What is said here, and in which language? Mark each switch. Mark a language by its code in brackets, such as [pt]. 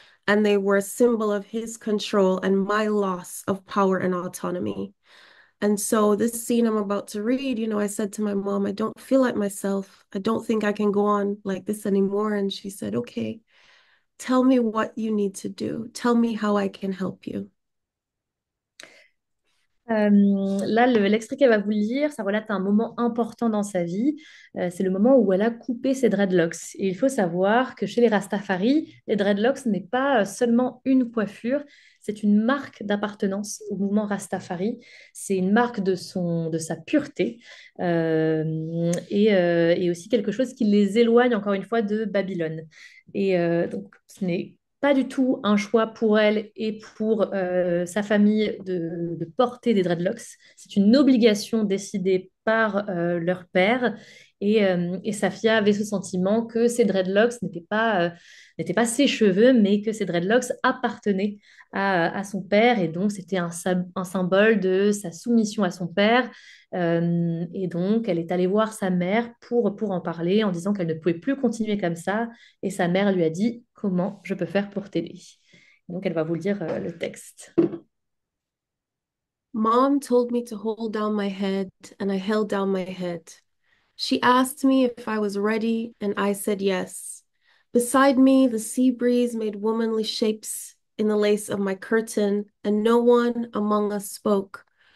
[en] And they were a symbol of his control and my loss of power and autonomy. And so this scene I'm about to read, you know, I said to my mom, I don't feel like myself. I don't think I can go on like this anymore. And she said, okay, tell me what you need to do. Tell me how I can help you. [fr] Là, l'extrait qu'elle va vous lire, ça relate un moment important dans sa vie. C'est le moment où elle a coupé ses dreadlocks. Et il faut savoir que chez les Rastafari, les dreadlocks n'est pas seulement une coiffure, c'est une marque d'appartenance au mouvement Rastafari. C'est une marque de sa pureté et aussi quelque chose qui les éloigne encore une fois de Babylone. Donc, ce n'est pas du tout un choix pour elle et pour sa famille de porter des dreadlocks. C'est une obligation décidée par leur père. Et Safiya avait ce sentiment que ces dreadlocks n'étaient pas ses cheveux, mais que ces dreadlocks appartenaient à son père. Et donc, c'était un symbole de sa soumission à son père. Et donc, elle est allée voir sa mère pour en parler en disant qu'elle ne pouvait plus continuer comme ça. Et sa mère lui a dit, comment je peux faire pour t'aider? Donc, elle va vous lire le texte. [en] Mom told me to hold down my head, and I held down my head. She asked me if I was ready, and I said yes. Beside me, the sea breeze made womanly shapes in the lace of my curtain, and no one among us spoke.